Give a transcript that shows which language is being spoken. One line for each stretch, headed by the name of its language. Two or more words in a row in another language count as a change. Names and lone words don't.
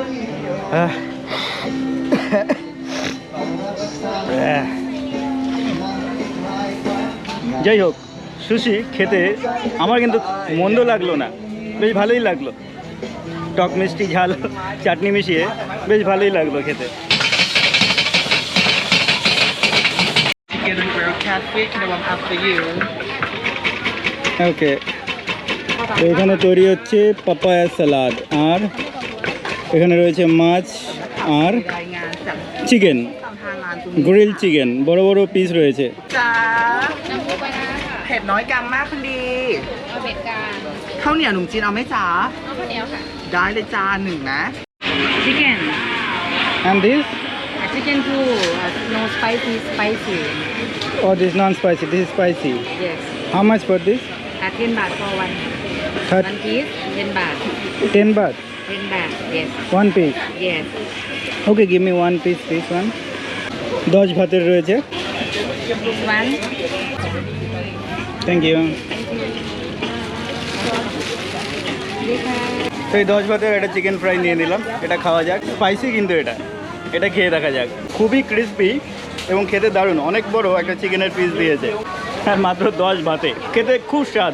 Bangla: যাই হোক, সুশি খেতে আমার কিন্তু মন্দ লাগলো না, বেশ ভালোই লাগলো। টক মিষ্টি ঝাল চাটনি মিশিয়ে বেশ ভালোই লাগলো খেতে।
English: Chicken grilled catfish, the one after you.
Bangla: ওকে, তো এখানে তৈরি হচ্ছে
English: papaya salad,
Bangla: আর এখানে রয়েছে মাছ আর
Thai: รายงานจาก
Bangla: চিকেন,
Thai: ทางร้านตรงนี้
English: grill chicken,
Bangla: বড় বড় পিস রয়েছে।
Thai: จ้าเผ็ดน้อยกลางมากคุณดี เอาเม็ดกลาง ข้าวเหนียวหนุ่มจีนเอาไหมจ๋า เอาข้าวเหนียวค่ะ ได้เลยจ้าหนึ่งนะ
English: chicken And this? chicken too no spicy Oh, this non-spicy, this is spicy. yes How much for this? 10 baht for one Third, one piece 10 baht 10 baht, 10 baht yes one piece. yes Okay, give me one piece, this one.
Bangla: 10 ভাতের রয়েছে।
English: this one thank you.
Bangla: তো এই 10 ভাতের একটা
English: chicken fry
Bangla: নিয়ে নিলাম, এটা খাওয়া যাক। স্পাইসি কিন্তু এটা খেয়ে দেখা যাক। খুবই ক্রিস্পি এবং খেতে দারুণ। অনেক বড় একটা চিকেনের পিস দিয়েছে, আর মাত্র 10 ভাতে। খেতে খুব স্বাদ।